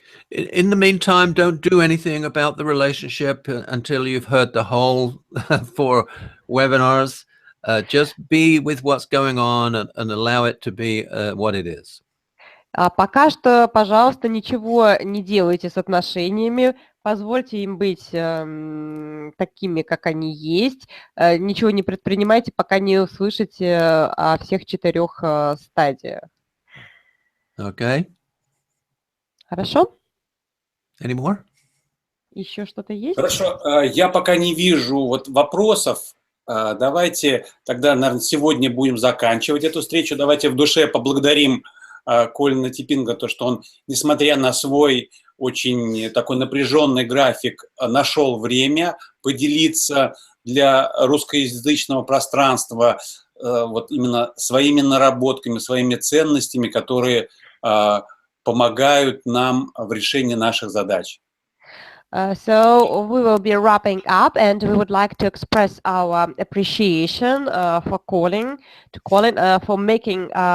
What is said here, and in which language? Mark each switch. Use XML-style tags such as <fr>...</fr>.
<en>In the meantime, don't do anything about the relationship until you've heard the whole 4 webinars. Just be with what's going on and allow it to be what it is.</en> <ru>А пока что, пожалуйста, ничего не делайте с отношениями, позвольте им быть такими, как они есть, ничего не предпринимайте, пока не услышите о всех 4 стадиях.</ru> <en>Okay.</en> <ru>Хорошо?</ru> <en>Any more?</en> <ru>Еще что-то есть? Хорошо, я пока не вижу вот вопросов. Давайте тогда, наверное, сегодня будем заканчивать эту встречу. Давайте в душе поблагодарим Колина Типпинга, то, что он, несмотря на свой очень такой напряженный график, нашел время поделиться для русскоязычного пространства вот именно своими наработками, своими ценностями, которые помогают нам в решении наших задач.</ru> <en>So we will be wrapping up, and we would like to express our appreciation for Colin for making</en>